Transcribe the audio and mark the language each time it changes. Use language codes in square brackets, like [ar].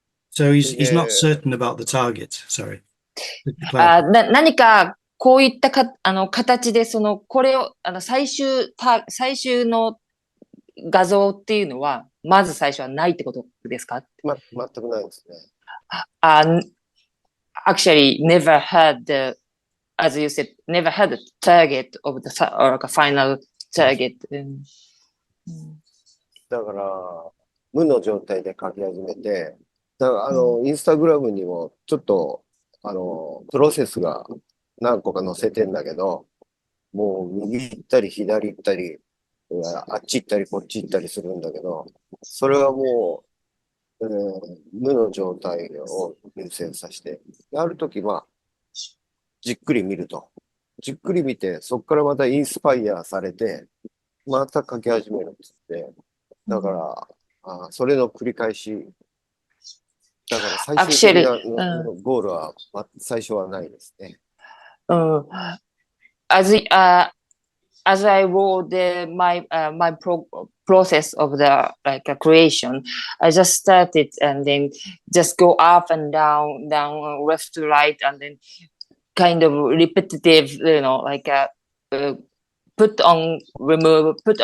[en] So he's not certain about the target. Sorry. [ja] 何かこういった形でこれを最終の画像っていうのはまず最初はないってことですか？全くないですね。 [en] Actually, never had as you said, never had a target of the or like a final target. [ja] だから無の状態で描き始めて、だからインスタグラムにもちょっとプロセスが何個か載せてんだけど、もう右行ったり左行ったり、あっち行ったりこっち行ったりするんだけど、それはもう、無の状態を優先させて、あるときじっくり見ると。じっくり見て、そこからまたインスパイアされて、また書き始めるんですって。だから、それの繰り返し。だから最終的なゴールは最初はないですね。 [en] As I wrote my process of the like creation, I just started and then just go up and down, left to right, and then kind of repetitive, like put on, remove.